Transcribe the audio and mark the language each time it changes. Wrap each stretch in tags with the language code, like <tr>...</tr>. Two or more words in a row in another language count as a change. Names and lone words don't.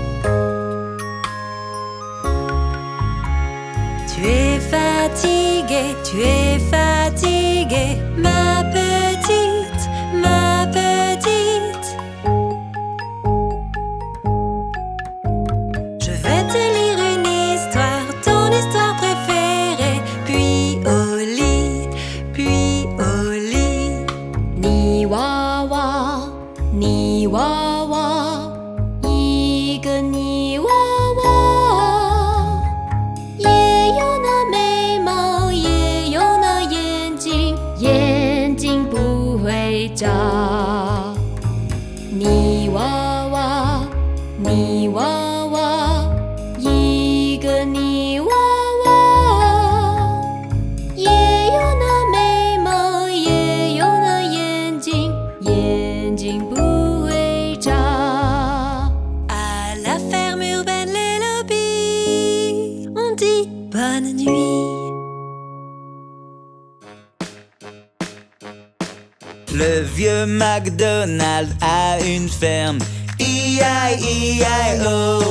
<fr>Tu es fatiguée, ma petite, ma petite. Je vais te lire une histoire, ton histoire préférée, puis au lit, puis au lit.</fr> <zh>泥娃娃，泥娃娃，一个泥娃娃，也有那眉毛，也有那眼睛，眼睛不会眨。泥娃娃，泥娃娃，一个泥娃娃，也有那眉毛，也有那眼睛，眼睛不会眨。</zh> <fr>À la ferme urbaine, les lobbies, on dit bonne nuit. Le vieux MacDonald a une ferme, E-I-E-I-O.</fr>